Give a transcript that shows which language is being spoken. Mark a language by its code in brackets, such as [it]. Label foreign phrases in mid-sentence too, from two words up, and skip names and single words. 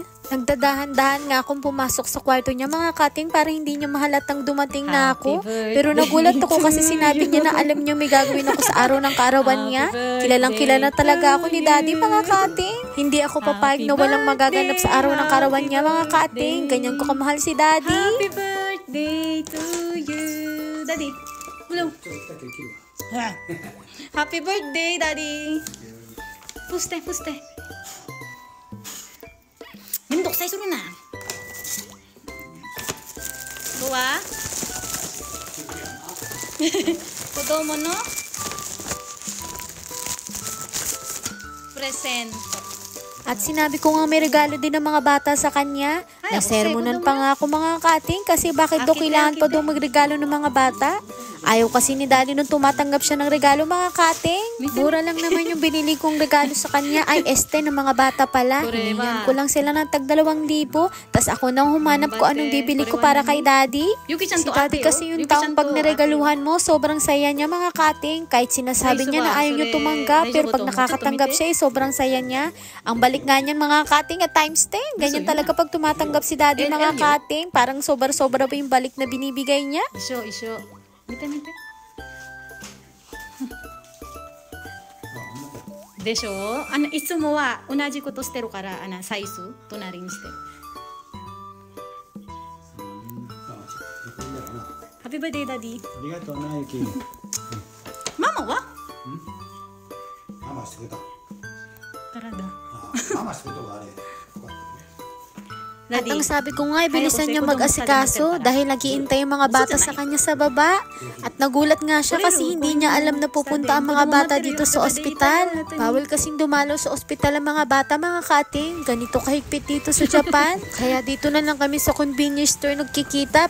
[tl] Nagdadahan-dahan nga akong pumasok sa kwarto niya mga kating para hindi niya mahalatang dumating na ako. Pero nagulat ako kasi sinabi niya na alam niya may gagawin ako sa araw ng kaarawan niya. Kilalang kilala talaga ako ni Daddy mga kating. Hindi ako papayag na walang magaganap sa araw ng kaarawan niya mga kating. Ganyan ko kamahal si Daddy. [en] Happy birthday to you. Daddy, hello. Happy birthday, Daddy. Puste. [ja] めんどくさいするな。ここは子供のプレゼント。 [tl] At sinabi ko nga may regalo din ng mga bata sa kanya. Nasermonan pa nga ako mga kating kasi bakit daw kailangan pa daw magregalo ng mga bata? Ayaw kasi ni Daddy nung tumatanggap siya ng regalo mga kating. Mura lang naman yung binili kong regalo sa kanya ay este ng mga bata pala. Hinihingan ko lang sila ng tag 2,000. Tas ako nang humanap ko anong bibili ko para kay Daddy. Si Daddy kasi yung taong pag niregaluhan mo, sobrang saya niya mga kating. Kahit sinasabi niya na ayaw niya tumanggap, pero pag nakakatanggap siya, sobrang saya niya. Ang balik nga niyan mga kating at times 10. Ganyan talaga pag tumatanggap si Daddy mga kating. Parang sobra-sobra pa yung balik na binibigay niya. [ja] 一緒。見て。でしょいつもは同じことしてるからサイズ隣にしてる。 [en] Happy birthday Daddy. [ja] ありがとうなゆき。ママは？ママしてくれた。体。ママしてくれたわあれ。 [tl] At ang sabi ko nga, bilisan niya mag-asikaso dahil nag-iintay yung mga bata sa kanya sa baba. At nagulat nga siya kasi hindi niya alam na pupunta ang mga bata dito sa ospital. Bawal kasing dumalo sa ospital ang mga bata mga kating. Ganito kahigpit dito sa Japan. Kaya dito na lang kami sa [en] convenience store [tl] nagkikita.